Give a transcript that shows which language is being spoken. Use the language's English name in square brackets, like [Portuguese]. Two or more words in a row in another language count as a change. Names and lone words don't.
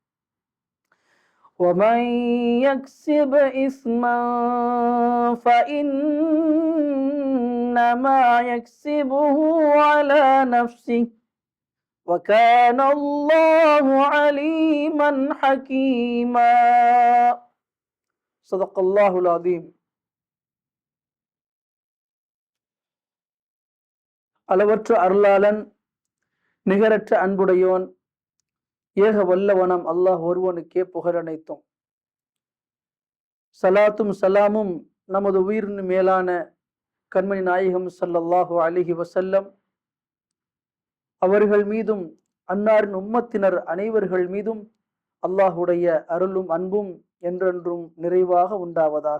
[Arabic] ومن يكسب إثما فإنما يكسبه على نفسه وكان الله عليما حكيما. صدق الله العظيم. [Tamil] அளவற்ற அருளாளன், நிகரற்ற அன்புடையோன், ஏக வல்லவனம் அல்லாஹ் ஒருவனுக்கே புகழனைத்தும். சலாத்தும் சலாமும் நமது உயிரின் மேலான கண்மணி நாயகம் [Arabic] صلى الله عليه وسلم [Tamil] அவர்கள் மீதும் அன்னாரின் உம்மத்தினர் அனைவர்கள் மீதும் அல்லாஹுடைய அருளும் அன்பும் என்றென்றும் நிறைவாக உண்டாவதாக.